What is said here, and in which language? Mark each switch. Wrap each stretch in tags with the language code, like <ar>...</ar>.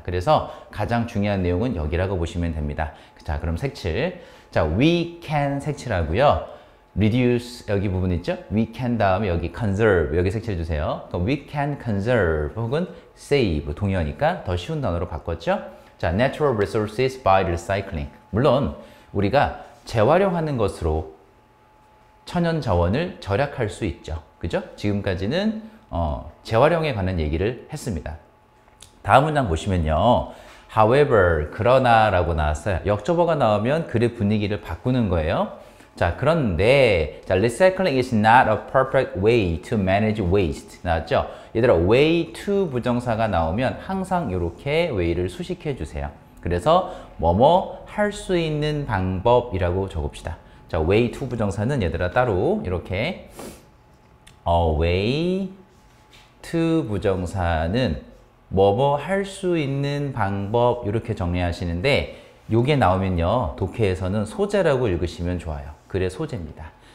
<ko>그래서 가장 중요한 내용은 여기라고 보시면 됩니다. 자, 그럼 색칠. 자,</ko> <en>we can</en> <ko>색칠하고요. reduce 여기 부분 있죠? we can 다음에 여기 conserve 여기 색칠해 주세요. 그럼</ko> <en>we can conserve</en> <ko>혹은 save 동의어니까 더 쉬운 단어로 바꿨죠?</ko> <en>자, natural resources by recycling.</en> <ko>물론 우리가 재활용하는 것으로 천연 자원을 절약할 수 있죠. 그죠? 지금까지는 재활용에 관한 얘기를 했습니다. 다음 문장 보시면요. however, 그러나 라고 나왔어요. 역접어가 나오면 글의 분위기를 바꾸는 거예요. 자, 그런데 자,</ko> <en>recycling is not a perfect way to manage waste</en> <ko>나왔죠? 얘들아, way to 부정사가 나오면 항상 이렇게 way를 수식해 주세요. 그래서 뭐뭐 할 수 있는 방법이라고 적읍시다. 자, way to 부정사는 얘들아 따로 이렇게 way to 부정사는 뭐뭐 할 수 있는 방법 이렇게 정리하시는데 요게 나오면요. 독해에서는 소재라고 읽으시면 좋아요. 글의 소재입니다.</ko>